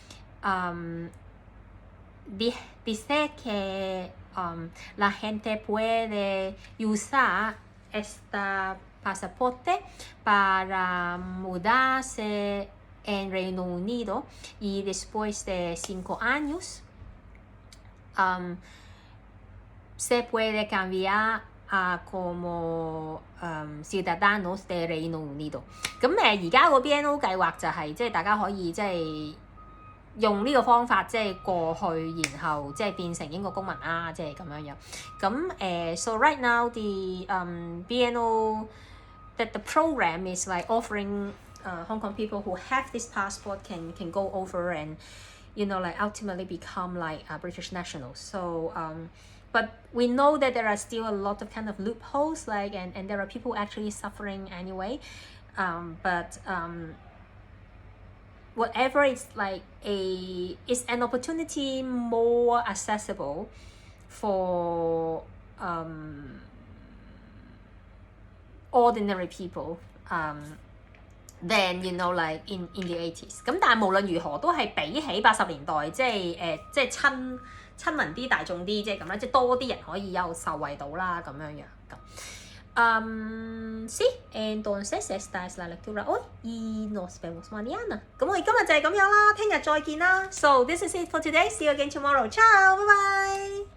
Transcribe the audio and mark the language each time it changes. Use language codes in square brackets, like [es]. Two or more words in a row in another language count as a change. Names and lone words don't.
[es] dice que la gente puede usar este pasaporte para mudarse en Reino Unido y después de 5 años se puede cambiar a como ciudadanos de Reino Unido。 [yue] 咁而家個 BNO 計劃就係即係大家可以即係用呢個方法即係過去，然後即係變成英國公民啦，即係咁樣樣。 [en] 咁 so right now the BNO that the program is like offering Hong Kong people who have this passport can go over and you know like ultimately become like British nationals. So but we know that there are still a lot of kind of loopholes like and there are people actually suffering anyway. But whatever is like it's an opportunity more accessible for ordinary people than you know like in the 80s。 [yue] 咁但係無論如何都係比起80年代即係即係親民啲大眾啲即係咁啦，即係多啲人可以有受惠到啦咁樣樣咁。 [es] Sí, entonces esta es la lectura hoy y nos vemos mañana. [yue] 咁我哋今日就係咁樣啦，聽日再見啦。 [en] So this is it for today. See you again tomorrow. Ciao, bye bye.